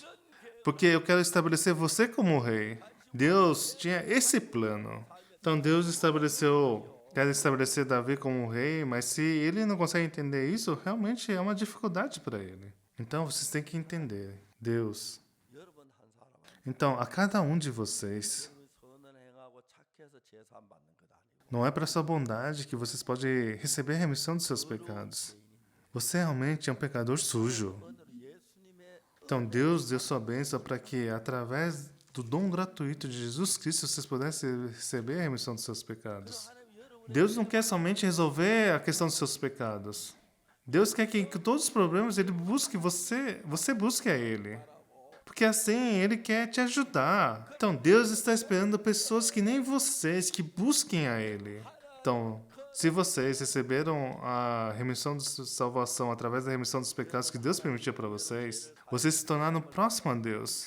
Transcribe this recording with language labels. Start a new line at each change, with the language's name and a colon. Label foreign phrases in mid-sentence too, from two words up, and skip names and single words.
Portuguese: Porque eu quero estabelecer você como rei. Deus tinha esse plano. Então, Deus quer estabelecer Davi como rei, mas se ele não consegue entender isso, realmente é uma dificuldade para ele. Então, vocês têm que entender. Deus.
Korean: 여러분 한 사람은
Portuguese: Então, a cada um de vocês,
Korean: 선을 행하고 착해서 제사함 받는 것 아니고
Portuguese: não é para sua bondade que vocês podem receber a remissão dos seus pecados. Você realmente é um pecador sujo.
Korean: 오늘 예수님의
Portuguese: Então, Deus deu sua bênção para que, através do dom gratuito de Jesus Cristo, vocês pudessem receber a remissão dos seus pecados.
Korean: 하나님 여러분
Portuguese: Deus não quer somente resolver a questão dos seus pecados. Deus quer que todos os problemas ele busque você busque a Ele. Porque assim Ele quer te ajudar. Então Deus está esperando pessoas que nem vocês, que busquem a Ele. Então, se vocês receberam a remissão de salvação através da remissão dos pecados que Deus permitiu para vocês, vocês se tornaram próximos a Deus.